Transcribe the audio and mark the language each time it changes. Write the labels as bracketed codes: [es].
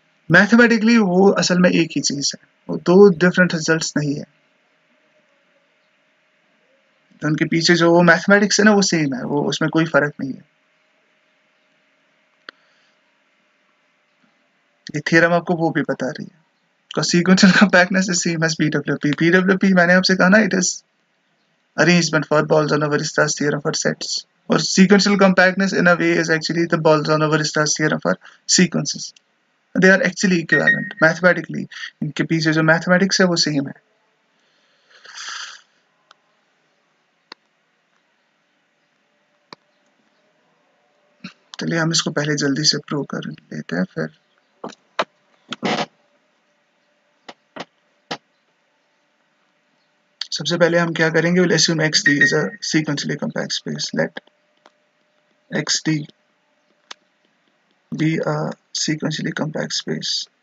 [hi] Mathematically वो असल में एक ही चीज है, वो दो डिफरेंट रिजल्ट्स नहीं है। तो उनके पीछे जो वो मैथमेटिक्स है ना वो सेम है, वो उसमें कोई फर्क नहीं है। ये थ्योरम आपको वो भी बता रही है। [en] Because sequential compactness is same as BWP. BWP [hi] मैंने आपसे कहा ना, [en] it is arrangement for Bolzano-Weierstrass theorem for sets. और sequential compactness in a way is actually the Bolzano-Weierstrass theorem for sequences. They are actually equivalent mathematically. [hi] इनके पीछे जो mathematics है वो same है। चलिए हम इसको पहले जल्दी से प्रूव कर लेते हैं, फिर सबसे पहले हम क्या करेंगे, [en] we'll assume XD is a sequentially compact space. Let XD be a sequentially compact space.